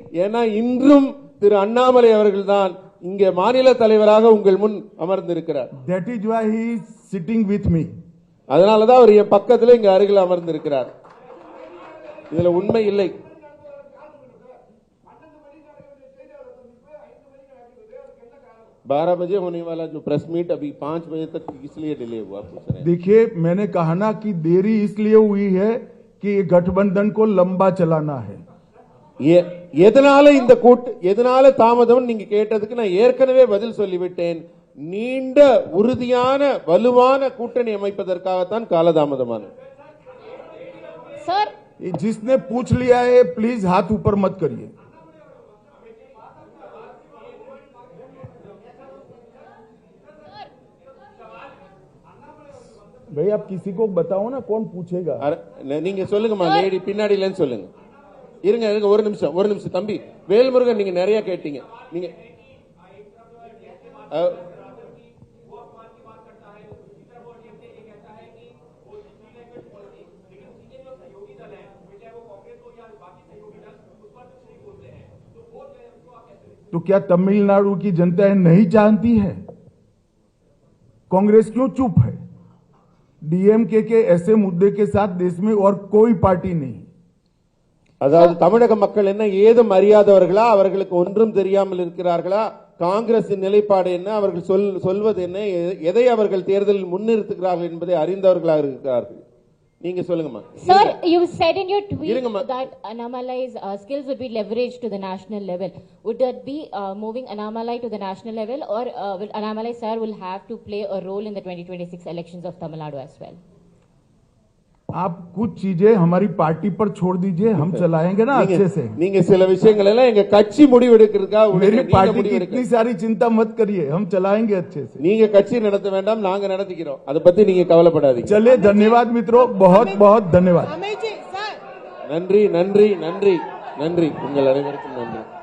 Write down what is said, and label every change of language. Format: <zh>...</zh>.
<ta>ஏன்னா இன்றும் திரு அண்ணாமலை அவர்கள்தான் இங்கே மாநில தலைவராக உங்கள் முன் அமர்ந்திருக்கிறார்.</ta> <en>That is why he is sitting with me.</en> <ta>அதனாலதான் அவர் என் பக்கத்துல இங்க அருகில் அமர்ந்திருக்கிறார். இதுல உண்மை இல்லை.</ta> <hi>बारह बजे होने वाला जो प्रेस मीट अभी 5 बजे तक इसलिए डिले हुआ। देखिए, मैंने कहा ना कि देरी इसलिए हुई है कि गठबंधन को लंबा चलाना है।</hi> <ta>எதனால தாமதம் நீங்க கேட்டதுக்கு நான் ஏற்கனவே பதில் சொல்லிவிட்டேன். நீண்ட உறுதியான வலுவான கூட்டணி அமைப்பதற்காகத்தான் காலதாமதமானது.</ta> <hi>सर, जिसने पूछ लिया है प्लीज हाथ ऊपर मत करिए। भाई आप किसी को बताओ ना, कौन पूछेगा?</hi> <ta>நீங்க சொல்லுங்கம்மா, லேடி பின்னாடிலன்னு சொல்லுங்க. இருங்க ஒரு நிமிஷம் தம்பி வேல்முருகன், நீங்க நிறைய கேட்டீங்க. நீங்க</ta> <hi>तो क्या तमिलनाडु की जनता नहीं जानती है? कांग्रेस क्यों चुप है? डीएमके के ऐसे मुद्दे के साथ देश में और कोई पार्टी नहीं।</hi> <ta>அதாவது தமிழக மக்கள் என்ன ஏதும் அறியாதவர்களா, அவர்களுக்கு ஒன்றும் தெரியாமல் இருக்கிறார்களா? காங்கிரசின் நிலைப்பாடு என்ன, அவர்கள் சொல்வது என்ன, எதை அவர்கள் தேர்தலில் முன்னிறுத்துகிறார்கள் என்பதை அறிந்தவர்களாக இருக்கிறார்கள். நீங்க சொல்லுங்கம்மா.</ta> <en>Sir, you said in your tweet that Annamalai's skills would be leveraged to the national level. Would that be moving Annamalai to the national level, or will Annamalai sir will have to play a role in the 2026 elections of Tamil Nadu as well?</en> <hi>आप कुछ चीजें हमारी party पर छोड़ दीजिए, हम चलाएंगे ना अच्छे से.</hi> <ta>நீங்க சில விஷயங்கள் எல்லாம் எங்க கட்சி முடிவு எடுக்கிறதுக்கா.</ta> <hi>मेरी पार्टी की इतनी सारी चिंता मत करिए, हम चलाएंगे अच्छे से.</hi> <ta>நீங்க கட்சி நடத்த வேண்டாம், நாங்க நடத்திக்கிறோம். அத பத்தி நீங்க கவலைப்படாதீங்க.</ta> <hi>चलिए, धन्यवाद मित्रों, बहुत बहुत धन्यवाद.</hi> <ta>நன்றி நன்றி நன்றி நன்றி, உங்கள் அனைவருக்கும் நன்றி.</ta>